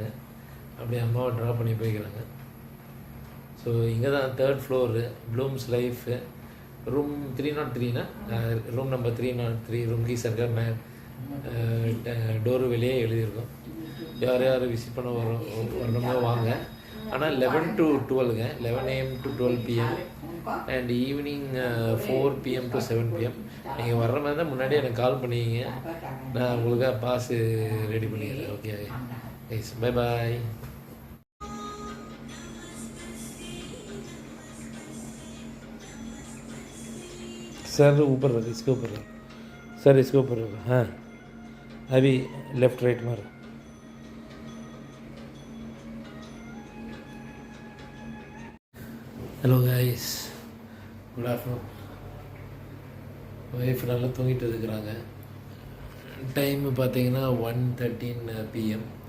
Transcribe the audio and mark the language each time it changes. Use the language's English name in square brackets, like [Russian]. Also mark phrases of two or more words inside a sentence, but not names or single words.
[Tamil] அப்படியே அம்மாவை ட்ராப் பண்ணி போய்க்கிறாங்க. ஸோ இங்கே தான் 3rd ஃப்ளோரு, ப்ளூம்ஸ் லைஃப், ரூம் 303னா [English] room number [Tamil] 303. [English] room key [Tamil] சர்க்கர் டோரு வெளியே எழுதியிருக்கோம். யார் யார் விசிட் பண்ண வரணுமோ வாங்க. ஆனால் 11 to 12ங்க, [English] 11 AM to 12 PM [Tamil] அண்ட் [English] evening 4 PM to 7 PM. [Tamil] நீங்கள் வர்ற மாதிரி தான் முன்னாடி எனக்கு கால் பண்ணிக்கிங்க, நான் உங்களுக்காக பாஸு ரெடி பண்ணிக்கிறேன். [English] okay guys, bye bye. [Hindi] सर ऊपर रख, इसके ऊपर रख सर, इसके ऊपर रख. हाँ अभी [English] left right [Hindi] मार. [English] hello guys, good afternoon. [Tamil] ஒய்ஃப் நல்லா தூங்கிட்டு இருக்கிறாங்க. டைமு பார்த்தீங்கன்னா 1:13 PM.